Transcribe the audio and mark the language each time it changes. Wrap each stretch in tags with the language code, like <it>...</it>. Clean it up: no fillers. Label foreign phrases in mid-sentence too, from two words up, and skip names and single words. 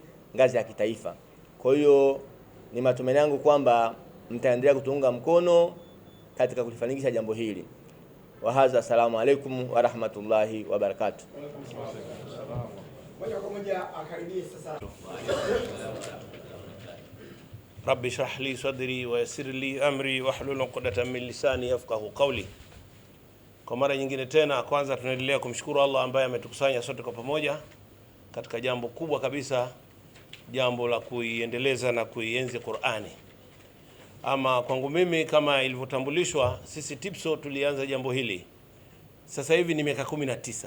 <sw>Ngazi ya kitaifa. Kwa hiyo ni matumaini yangu kwamba mtaendelea kutuunga mkono katika kulifanikisha jambo hili.</sw> <ar>وهذا، السلام عليكم ورحمة الله وبركاته.</ar> <sw>Moja kwa moja akaribie sasa.</sw> <ar>رب اشرح لي صدري ويسر لي أمري واحلل عقدة من لساني يفقهوا قولي.</ar> <sw>Kwa mara nyingine tena, kwanza tunaendelea kumshukuru Allah ambaye ametukusanya sote kwa pamoja katika jambo kubwa kabisa, jambo la kuiendeleza na kuienzi Qur'ani. Ama kwangu mimi, kama ilivyotambulishwa, sisi TIPSO tulianza jambo hili sasa hivi ni miaka 19.</sw>